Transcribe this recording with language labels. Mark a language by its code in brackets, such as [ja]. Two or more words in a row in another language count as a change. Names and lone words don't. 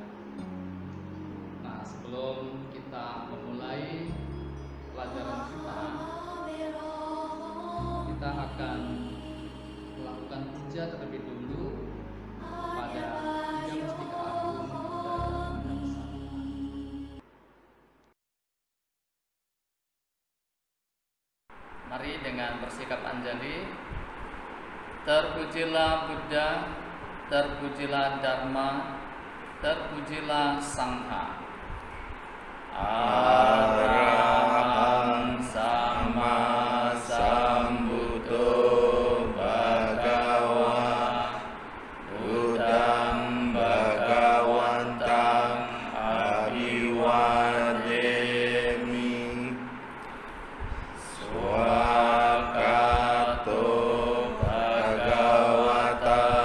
[id] Nah, sebelum kita memulai pelajaran kita akan melakukan puja terlebih dulu pada Tiga Mustika Agung Buddha Bangsa. Mari dengan bersikap anjali. Terpujilah Buddha, terpujilah Dharma, terpujilah Sangha. [pi] Arahang Sama Sambuddho Bhagava Buddhang Bhagawantang Abhiwademi Swakato Bhagavata